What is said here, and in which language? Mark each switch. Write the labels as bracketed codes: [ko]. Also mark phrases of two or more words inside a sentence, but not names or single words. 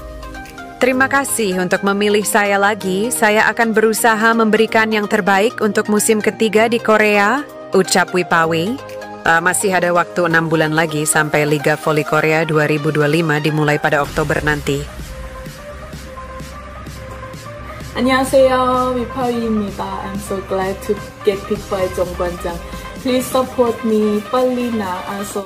[id] Terima kasih untuk memilih saya lagi. Saya akan berusaha memberikan yang terbaik untuk musim ketiga di Korea, ucap Wipawi. Masih ada waktu 6 bulan lagi sampai Liga Voli Korea 2025 dimulai pada Oktober nanti. [ko] 안녕하세요, 위파위입니다. [en] I'm so glad to get picked by 정관장. Please support me. [ko] 빨리 나와서